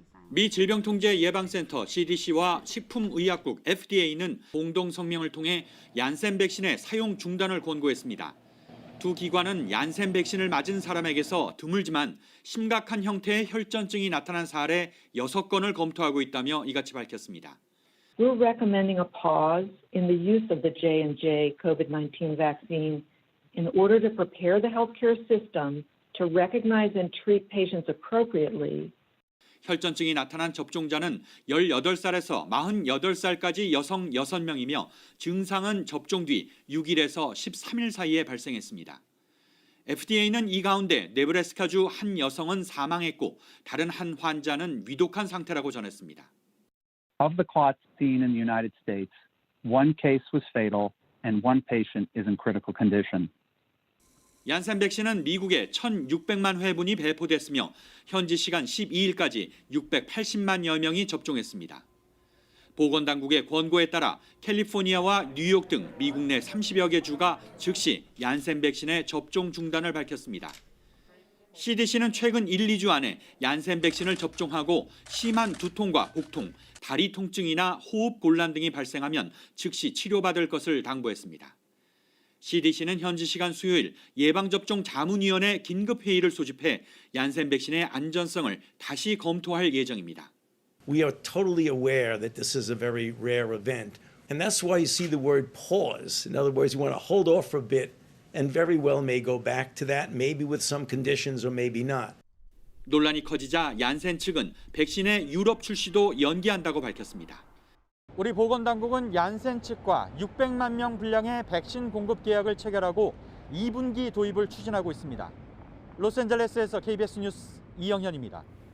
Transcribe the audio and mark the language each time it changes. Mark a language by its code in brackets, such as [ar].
[ko] 미 질병통제예방센터 CDC와 식품의약국 FDA는 공동 성명을 통해 얀센 백신의 사용 중단을 권고했습니다. 두 기관은 얀센 백신을 맞은 사람에게서 드물지만 심각한 형태의 혈전증이 나타난 사례 6건을 검토하고 있다며 이같이 밝혔습니다. [en] We're recommending a pause in the use of the J&J COVID-19 vaccine in order to prepare the healthcare system to recognize and treat patients appropriately. [ko] 혈전증이 나타난 접종자는 18살에서 48살까지 여성 6명이며 증상은 접종 뒤 6일에서 13일 사이에 발생했습니다. FDA는 이 가운데 네브래스카주 한 여성은 사망했고 다른 한 환자는 위독한 상태라고 전했습니다. [en] Of the clots seen in the United States, one case was fatal and one patient is in critical condition. [ko] 얀센 백신은 미국에 1,600만 회분이 배포됐으며 현지 시간 12일까지 680만여 명이 접종했습니다. 보건당국의 권고에 따라 캘리포니아와 뉴욕 등 미국 내 30여 개 주가 즉시 얀센 백신의 접종 중단을 밝혔습니다. CDC는 최근 1, 2주 안에 얀센 백신을 접종하고 심한 두통과 복통, 다리 통증이나 호흡 곤란 등이 발생하면 즉시 치료받을 것을 당부했습니다. CDC는 현지 시간 수요일 예방접종 자문위원회 긴급회의를 소집해 얀센 백신의 안전성을 다시 검토할 예정입니다. [en] We are totally aware that this is a very rare event, and that's why you see the word pause. In other words, you want to hold off for a bit, and very well may go back to that, maybe with some conditions or maybe not. [ko] 논란이 커지자 얀센 측은 백신의 유럽 출시도 연기한다고 밝혔습니다. 우리 보건당국은 얀센 측과 600만 명 분량의 백신 공급 계약을 체결하고 2분기 도입을 추진하고 있습니다. 로스앤젤레스에서 KBS 뉴스 이영현입니다.